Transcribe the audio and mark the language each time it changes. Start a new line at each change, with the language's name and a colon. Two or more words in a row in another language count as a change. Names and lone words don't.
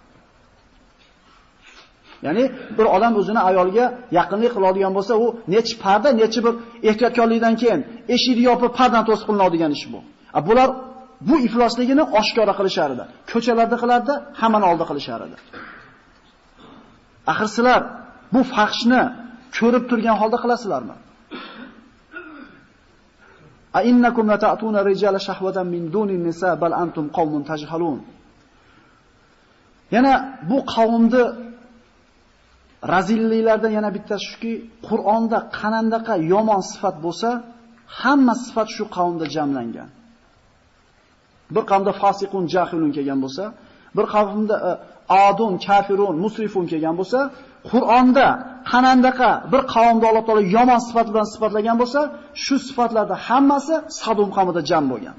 Uzbek: Ya'ni bir odam o'zini ayolga yaqinlik qiladigan bo'lsa, u nechi parda, nechi bir ehtiyotkorlikdan keyin eshikni yopib pardan to'sib qilinadigan ish bu. Bular bu iflosligini oshkora qilishar edi. Ko'chalarda qilardi, hammani oldida qilishar edi. Axir sizlar bu fahshni ko'rib turgan holda qilasizlarmi?
Arabic: أإنكم لتأتون الرجال شهوة من دون النساء بل أنتم قوم تجهلون.
Uzbek: Yana bu qavmni razilliklardan yana bittasi shuki, Qur'onda qanandaqa yomon sifat bo'lsa, hamma sifat shu qavmda jamlangan. Bir qavmda
Arabic: فاسقون جاهلون
Uzbek: kelgan bo'lsa, bir qavmda
Arabic: عادون، كافرون، مسرفون
Uzbek: kelgan bo'lsa, Qur'onda qanandaqa bir qavmda Alloh taolo yomon sifat bilan sifatlagan bo'lsa, shu sifatlarda hammasi Sadum qavmida jam bo'lgan.